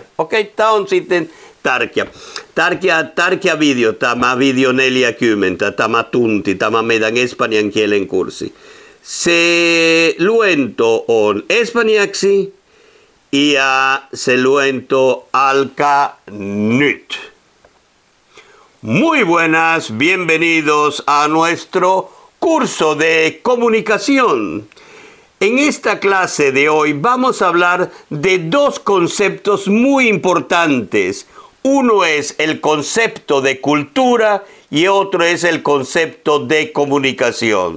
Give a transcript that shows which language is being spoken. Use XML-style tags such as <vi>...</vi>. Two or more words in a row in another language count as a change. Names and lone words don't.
<fi>Okei, tämä on sitten tärkeä video, tämä video 40, tämä tunti, tämä meidän espanjan kielen kurssi. Se luento on espanjaksi ja se luento alkaa nyt.</fi> <es>Muy buenas, bienvenidos a nuestro curso de comunicación. En esta clase de hoy vamos a hablar de dos conceptos muy importantes. Uno es el concepto de cultura y otro es el concepto de comunicación.</es>